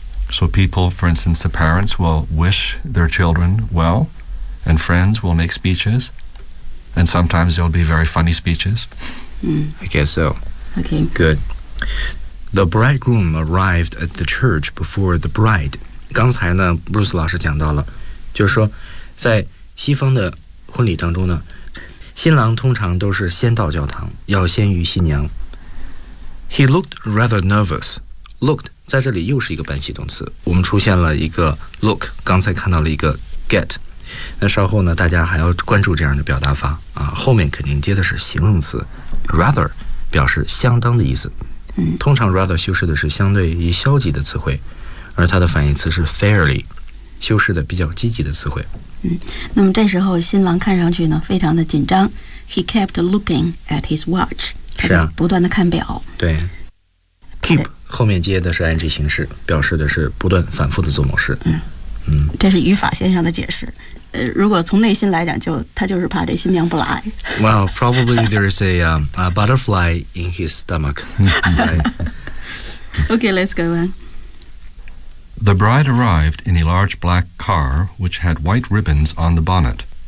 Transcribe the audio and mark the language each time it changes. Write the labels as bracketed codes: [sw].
[en] So people, for instance, the parents will wish their children well, and friends will make speeches. And sometimes there will be very funny speeches. I guess so. Okay. Good. The bridegroom arrived at the church before the bride. [zh] 刚才呢 Bruce 老师讲到了，就是说在西方的婚礼当中呢，新郎通常都是先到教堂，要先于新娘。 [en] He looked rather nervous. [zh] Looked 在这里又是一个半系动词，我们出现了一个 look， 刚才看到了一个 get。那稍后呢大家还要关注这样的表达法啊，后面肯定接的是形容词 rather， 表示相当的意思。通常 rather 修饰的是相对于消极的词汇，而它的反义词是 fairly， 修饰的比较积极的词汇。嗯，那么这时候新郎看上去呢非常的紧张。 [en] He kept looking at his watch. [zh] 是啊，不断的看表。对 ，keep 后面接的是 ing 形式，表示的是不断反复的做某事。嗯，这是语法现象的解释。如果从内心来讲，就他就是怕这新娘不来。 [en] Well, probably there is a butterfly in his stomach. Okay, let's go on. The bride arrived in a large black car which had white ribbons on the bonnet.